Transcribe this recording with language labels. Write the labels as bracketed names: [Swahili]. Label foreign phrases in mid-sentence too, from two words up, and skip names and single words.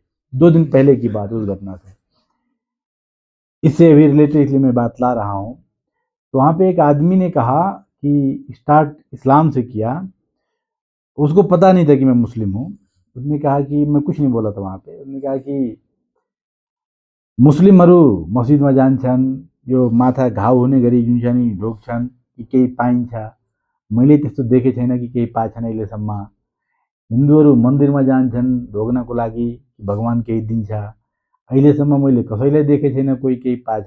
[Hindi] 2 दिन पहले की बात, उस घटना से इससे अभी रिलेटेड इसलिए मैं बात ला रहा हूँ। तो वहाँ पे एक आदमी ने कहा कि स्टार्ट इस्लाम से किया, उसको पता नहीं था कि मैं मुस्लिम हूँ। उसने कहा कि मैं कुछ नहीं बोला था वहाँ पे, उसने कहा कि [Nepali] मुस्लिमहरू मस्जिदमा जान्छन्, यो माथा घाउ हुने गरी जुन छ नि ढोग्छन् कि केही पाइन्छ, मैले त्यस्तो देखेको छैन कि केही पाएछन् अहिलेसम्म। हिन्दूहरू मन्दिरमा जान्छन् ढोग्नको लागि, भगवान केही दिन्छ, अहिलेसम्म मैले कसैलाई देखेको छैन कोही केही पाछ।